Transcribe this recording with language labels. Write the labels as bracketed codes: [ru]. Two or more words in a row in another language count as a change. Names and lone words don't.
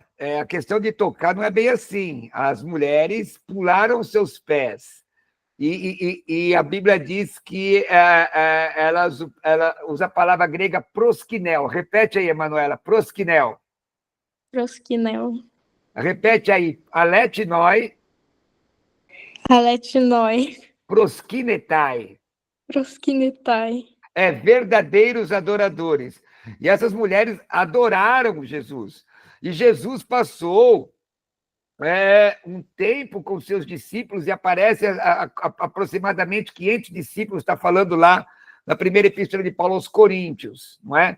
[pt] A questão de tocar não é bem assim. As mulheres pularam seus pés. E a Bíblia diz que ela usa a palavra grega proskinel. Repete aí, Emanuela, proskinel. [el] Proskinel. [pt] Repete aí, [el] aletinoi, Aletinoi. proskinetai. Proskinetai. [pt] Verdadeiros adoradores. E essas mulheres adoraram Jesus. E Jesus passou um tempo com seus discípulos e aparece aproximadamente 500 discípulos, está falando lá na primeira epístola de Paulo aos Coríntios, não é?